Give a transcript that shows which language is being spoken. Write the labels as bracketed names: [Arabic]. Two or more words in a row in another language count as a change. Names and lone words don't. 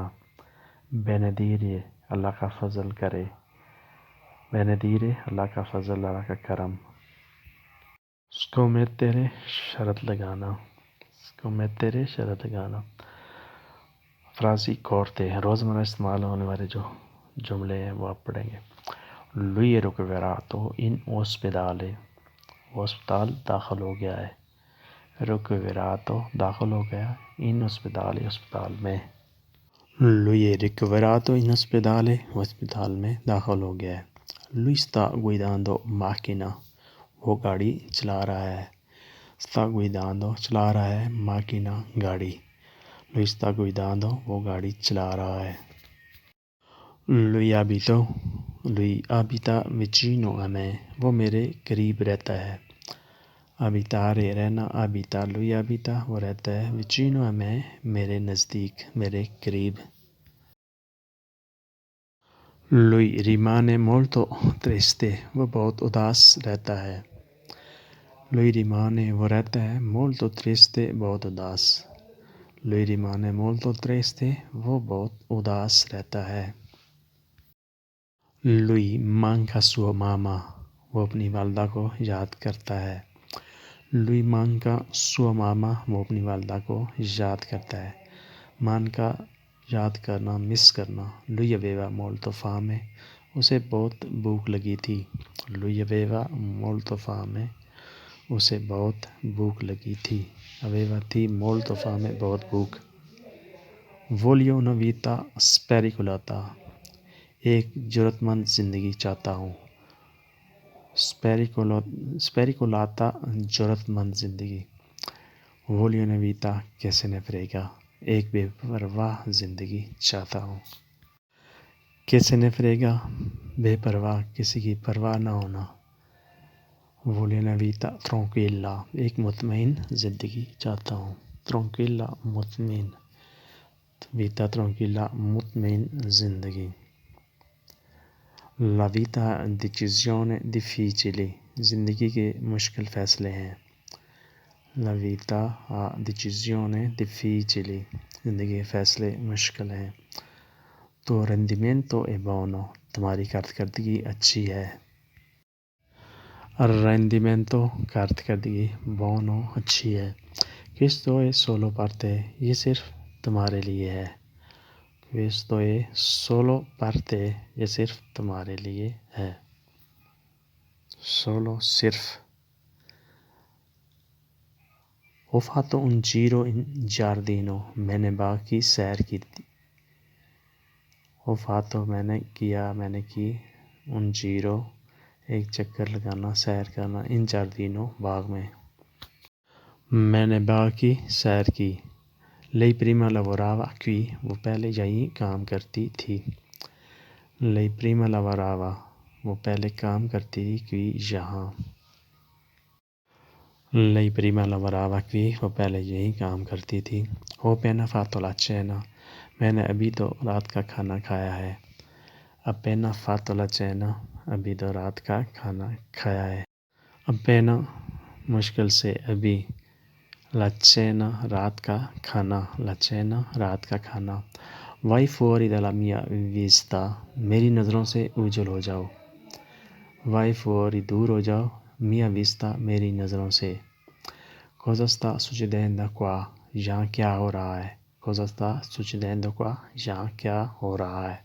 [Urdu] بینیدیرے اللہ کا فضل کرے، بینیدیرے اللہ کا فضل، اللہ کا کرم۔ سکومیتیرے شرط لگانا، سکومیتیرے شرط لگانا۔ فراسی کورتے ہیں، روزمرہ استعمال ہونے والے جو جملے ہیں وہ آپ پڑھیں گے۔ [Italian] lui è ricoverato in ospedale، [Urdu] وہ اسپتال داخل ہو گیا ہے۔ ricoverato داخل ہو گیا، [Italian] in ospedale [Urdu] اسپتال میں۔ [Italian] lui è ricoverato in ospedale، [Urdu] وہ اسپتال میں داخل ہو گیا ہے۔ [Italian] lui sta guidando macchina، [Urdu] وہ گاڑی چلا رہا ہے۔ [Italian] sta guidando [Urdu] چلا رہا ہے، macchina گاڑی۔ [Italian] lui sta guidando [Urdu] وہ گاڑی چلا رہا ہے۔ [Italian] lui abita vicino a me، [Urdu] وہ میرے قریب رہتا ہے۔ abitare رہنا، [Italian] abita lui abita [Urdu] وہ رہتا ہے، [Italian] vicino a me [Urdu] میرے نزدیک، میرے قریب۔ [Italian] lui rimane molto triste، [Urdu] وہ بہت اداس رہتا ہے۔ [Italian] lui rimane [Urdu] وہ رہتا ہے، [Italian] molto triste [Urdu] بہت اداس۔ [Italian] lui rimane molto triste [Urdu] وہ بہت اداس رہتا ہے۔ [Italian] lui manca sua mamma, [Urdu] وہ اپنی والدہ کو یاد کرتا ہے. [Italian] lui manca sua mamma, [Urdu] وہ اپنی والدہ کو یاد کرتا ہے. مان کا یاد کرنا، مس کرنا. [Italian] lui aveva molto fame, [Urdu] اسے بہت بھوک لگی تھی. [Italian] lui aveva molto fame, [Urdu] اسے بہت بھوک لگی تھی. اویوا تھی، [Italian] molto fame [Urdu] بہت بھوک. [Italian] وولیو una vita spericolata، [Urdu] ایک جرأت مند زندگی چاہتا ہوں. spericolata جرأت مند زندگی. [Italian] وولیو una vita che se ne frega، [Urdu] ایک بے پرواہ زندگی چاہتا ہوں. [Italian] che se ne frega، [Urdu] بے پرواہ، کسی کی پرواہ نہ ہونا. [Italian] voglio una vita tranquilla، [Urdu] ایک مطمئن زندگی چاہتا ہوں. tranquilla مطمئن، [Italian] vita tranquilla [Urdu] مطمئن زندگی. [Italian] la vita decisione difficili، [Urdu] زندگی کے مشکل فیصلے ہیں. [Italian] la vita ha decisione difficili، [Urdu] زندگی کے فیصلے مشکل ہیں. [Italian] تو rendimento è buono، [Urdu] تمہاری کارکردگی اچھی ہے. rendimento کارکردگی، buono اچھی ہے. [Italian] questo è solo per te، [Urdu] یہ صرف تمہارے لیے ہے. [Italian] questo è solo per te، [Urdu] یہ صرف تمہارے لیے ہے. [Italian] solo صرف. ho fatto un giro in giardino، [Urdu] میں نے باغ کی سیر کی تھی. [Italian] ho fatto [Urdu] میں نے کیا، میں نے کی. [Italian] un giro [Urdu] ایک چکر لگانا، سیر کرنا. [Italian] in giardino [Urdu] باغ میں. میں نے باغ کی سیر کی. [Italian] lei prima lavorava qui، [Urdu] وہ پہلے یہیں کام کرتی تھی. [Italian] lei prima lavorava، [Urdu] وہ پہلے کام کرتی تھی. qui یہاں. [Italian] lei prima lavorava qui، [Urdu] وہ پہلے یہیں کام کرتی تھی. [Italian] ho appena fatto la cena، [Urdu] میں نے ابھی تو رات کا کھانا کھایا ہے. [Italian] appena fatto la cena، [Urdu] ابھی تو رات کا کھانا کھایا ہے. appena مشکل سے، ابھی. [Italian] la cena [Urdu] رات کا کھانا. [Italian] la cena [Urdu] رات کا کھانا. [Italian] vai fuori dalla mia vista، [Urdu] میری نظروں سے اوجھل ہو جاؤ. [Italian] vai fuori [Urdu] دور ہو جاؤ. [Italian] mia vista [Urdu] میری نظروں سے. [Italian] cosa sta succedendo qua، [Urdu] یہاں کیا ہو رہا ہے. [Italian] cosa sta succedendo qua، [Urdu] یہاں کیا ہو رہا ہے.